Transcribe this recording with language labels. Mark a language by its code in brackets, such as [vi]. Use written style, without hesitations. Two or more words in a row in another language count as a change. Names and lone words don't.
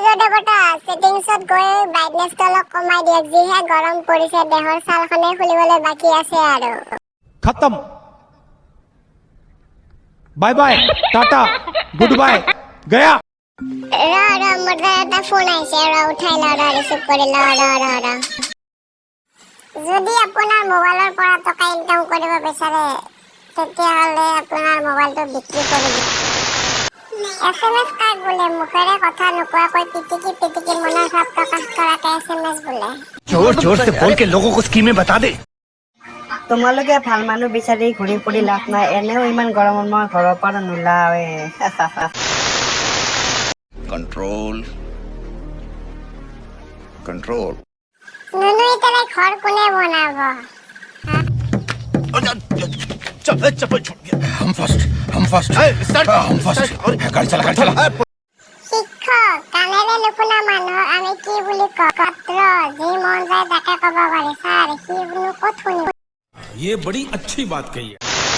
[as] বটা সেটিংছত গৈ ব্ৰাইটনেছটো অলপ কমাই দিয়ক যিহে গৰম পৰিছে দেহৰ ছালখনে খুলিবলৈ বাকি আছে আৰু [hi] खत्म [en] bye bye [hi] टाटा [en] good bye [hi] गया [as] মোৰ এটা ফোন আহিছে উঠাই লওঁ ৰিচিভ কৰি লওঁ যদি আপোনাৰ মোবাইলৰ পৰা টকা ইনকাম কৰিব বিচাৰে তেতিয়াহ'লে আপোনাৰ মোবাইলটো বিক্ৰী কৰি দিয়ক SMS কাক বোলে মুখেৰে কথা নোকোৱাকৈ পিটিকি মনৰ ভাৱ প্ৰকাশ কৰাকে SMS বোলে [hi] जोर जोर से बोल के लोगों को स्कीमें बता दे [as] তোমালোকে ভাল মানুহ বিচাৰি ঘূৰি ফুৰি লাভ নাই এনেও ইমান গৰমত মই ঘৰৰ পৰা নোলাওৱে [en] control control [as] নুনু ইতালে ঘৰ কোনে বনাব [hi] चप्पल छूट गया हम फर्स्ट हम फर्स्ट गाड़ी चला [as] শিক্ষক কাণেৰে নুশুনা মানুহক আমি কি বুলি কওঁ ছাত্ৰ যি মন যায় তাকে ক'ব পাৰি ছাৰ সিনো ক'ত শুনিব [hi] ये बड़ी अच्छी बात कही है।